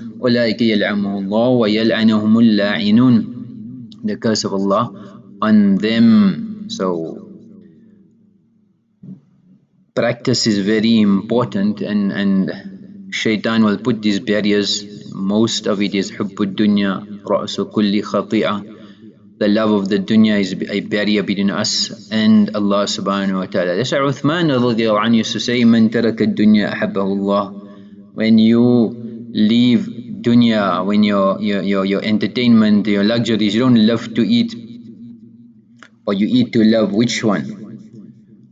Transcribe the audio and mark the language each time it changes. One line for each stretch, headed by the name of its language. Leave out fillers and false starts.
Arabic: أُولَٰئِكَ يَلْعَنُهُمُ اللَّهُ وَيَلْعَنُهُمُ اللَّاعِنُونَ,
English: the curse of Allah on them. So practice is very important, and shaitan will put these barriers. Most of it is
Arabic: حُبُّ الدُّنْيَا رَأْسُ كُلِّ خَطِيئَةٍ.
English: The love of the dunya is a barrier between us and Allah subhanahu wa ta'ala. That's why Uthman radhiyallahu anhu used to say,
Arabic: Man taraka dunya ahabbahu Allah.
English: When you leave dunya, when your entertainment, your luxuries, you don't love to eat, or you eat to love, which one?